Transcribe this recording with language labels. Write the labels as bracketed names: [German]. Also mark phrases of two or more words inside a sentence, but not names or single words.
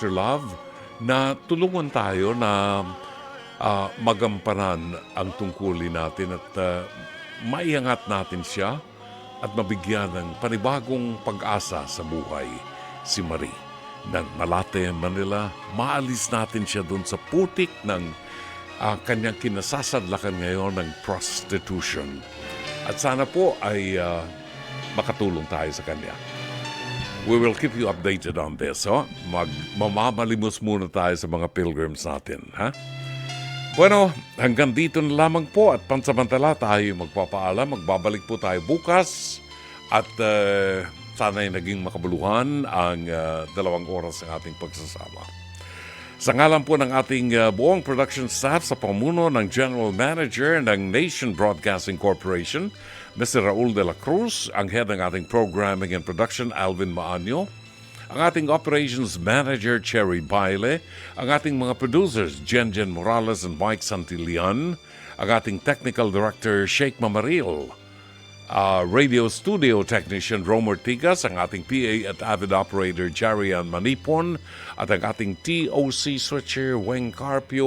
[Filipino] Love na tulungan tayo na magampanan ang tungkulin natin at maiangat natin siya at mabigyan ng panibagong pag-asa sa buhay si Marie. Ng Malate, Manila, maalis natin siya doon sa putik ng kanyang kinasasadlakan ngayon ng prostitution. At sana po ay makatulong tayo sa kanya. [English] We will keep you updated on this. [Filipino] Mamamalimos muna tayo sa mga pilgrims natin. Ha? Bueno, hanggang dito na lamang po at pansamantala tayo magpapaalam. Magbabalik po tayo bukas at sana'y naging makabuluhan ang 2 oras ng ating pagsasama. Sa ngalan po ng ating buong production staff sa pamuno ng [English] General Manager [Filipino] ng Nation Broadcasting Corporation, Mr. Raul de la Cruz, ang head ng ating [English] programming and production, [Filipino] Alvin Maanyo, ang ating [English] operations manager, [Filipino] Cherry Baile, ang ating mga producers, Jen Morales and Mike Santillan, ang ating [English] technical director, [Filipino] Sheikh Mamaril, [English] radio studio technician, [Filipino] Romer Tigas, ang ating PA at [English] avid operator, [Filipino] Jarian Manipon, at ang ating [English] TOC switcher, [Filipino] Weng Carpio.